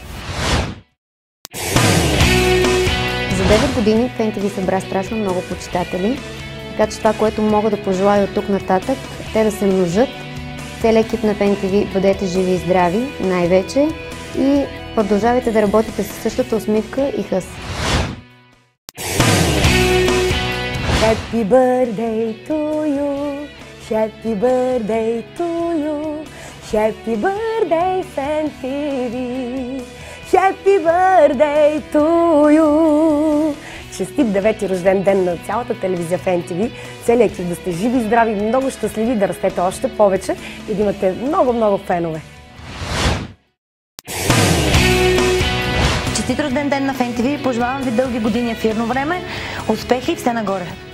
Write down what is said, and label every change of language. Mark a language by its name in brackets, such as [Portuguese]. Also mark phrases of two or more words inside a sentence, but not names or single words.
[Bulgarian] За 9 години в НТВ събра страшно много почитатели, така че това, което мога да пожелая от тук нататък, те да се множат. Целият екип на НТВ, бъдете живи и здрави, най-вече, и продължавайте да работите със същата усмивка и хъс. [English] Happy birthday to you, happy birthday to you, happy birthday НТВ, happy birthday to you. [Bulgarian] Честит 9-ти рожден ден на цялата телевизия в НТВ. Целият екип да сте живи, здрави, много щастливи, да растете още повече и да имате много фенове. Честит рожден ден на НТВ. Пожелавам ви дълги години ефирно време, успехи и все нагоре.